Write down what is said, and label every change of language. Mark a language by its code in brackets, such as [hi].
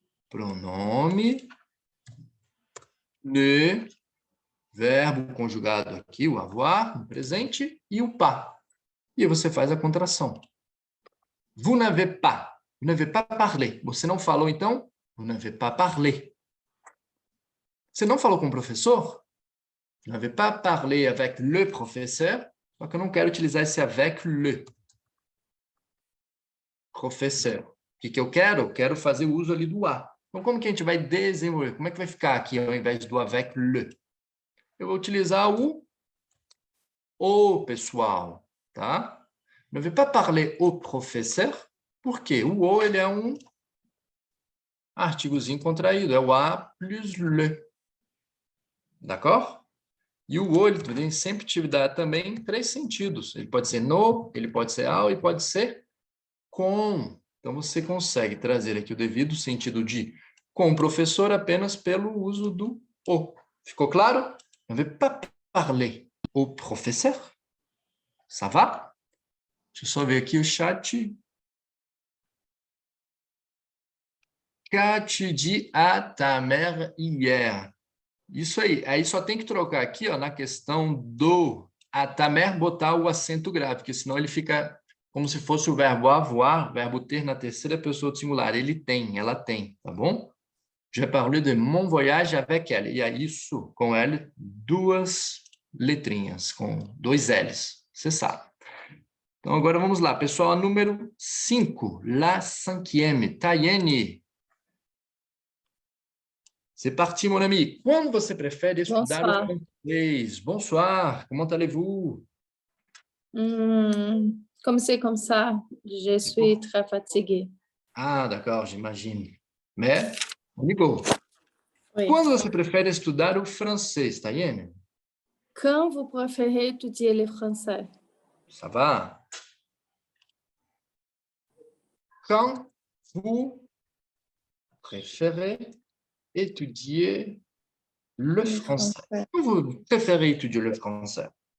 [pt] Pronome, ne, verbo conjugado aqui, o avoir, no presente, e o pas. E aí você faz a contração. [fr] Vous n'avez pas. Vous n'avez pas parlé. [pt] Você não falou, então? [fr] Vous n'avez pas parlé. [pt] Você não falou com o professor? [fr] Vous n'avez pas parlé avec le professeur. [pt] Só que eu não quero utilizar esse [fr] avec le. [pt] Professeur. O que eu quero? Eu quero fazer o uso ali do a. Então, como que a gente vai desenvolver? Como é que vai ficar aqui ao invés do [fr] avec le? [pt] Eu vou utilizar o pessoal, tá? [fr] Ne vais pas parler au professeur. [pt] Por quê? O o, ele é um artigozinho contraído. É o a plus le. [fr] D'accord? [pt] E o o, ele tem sempre te dá também 3 sentidos. Ele pode ser no, ele pode ser ao e pode ser com. Então, você consegue trazer aqui o devido sentido de com o professor apenas pelo uso do o. Ficou claro? [fr] Ne vais pas parler au professeur. Ça va? [pt] Deixa eu só ver aqui o chat. [fr] Qu'a-tu dit à ta mère hier? [pt] Isso aí. Aí só tem que trocar aqui, ó, na questão do [fr] a ta mère, [pt] botar o acento grave, porque senão ele fica como se fosse o verbo avoir, o verbo ter na terceira pessoa do singular. Ele tem, ela tem, tá bom? [fr] J'ai parlé de mon voyage avec elle. [pt] E é isso, com L, duas letrinhas, com dois L's. Você sabe. Então, agora vamos lá. Pessoal, número 5. [fr] La cinquième. Tayene. C'est parti, mon ami. [pt] Como você prefere estudar o francês? [fr] Bonsoir. Comment allez-vous? Comme c'est comme ça, je suis très fatiguée. Ah, d'accord, j'imagine. Mais, on y go. Oui. [pt] Quando você prefere estudar o francês, Tayene? [fr] Quand vous préférez étudier le français? Ça va? Quand vous préférez étudier le français? Quand vous préférez étudier le français?